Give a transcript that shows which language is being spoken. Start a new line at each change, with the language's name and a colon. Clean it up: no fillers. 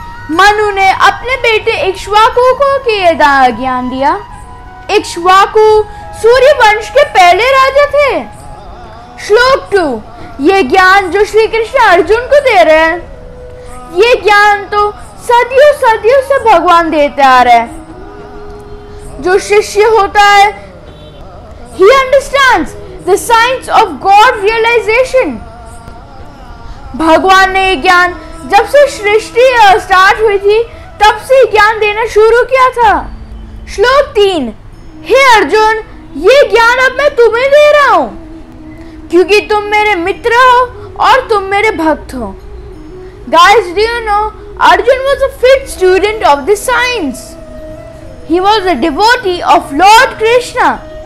Hindi: मनु ने अपने बेटे इक्ष्वाकु को ज्ञान दिया। इक्ष्वाकु सूर्य वंश के पहले राजा थे। श्लोक 2। ये ज्ञान जो श्री कृष्ण अर्जुन को दे रहे हैं, ये ज्ञान तो सदियों सदियों से भगवान देते आ रहे हैं। जो शिष्य होता है,
English: he understands the science of God realization।
Hindi: भगवान ने ये ज्ञान जब से सृष्टि स्टार्ट हुई थी तब से ज्ञान देना शुरू किया था। श्लोक 3। हे अर्जुन, ये ज्ञान अब मैं तुम्हें दे रहा हूं क्योंकि तुम मेरे मित्र हो और तुम मेरे भक्त हो।
English: Guys, do you know Arjun was a fit student of this science. He was a devotee of Lord Krishna.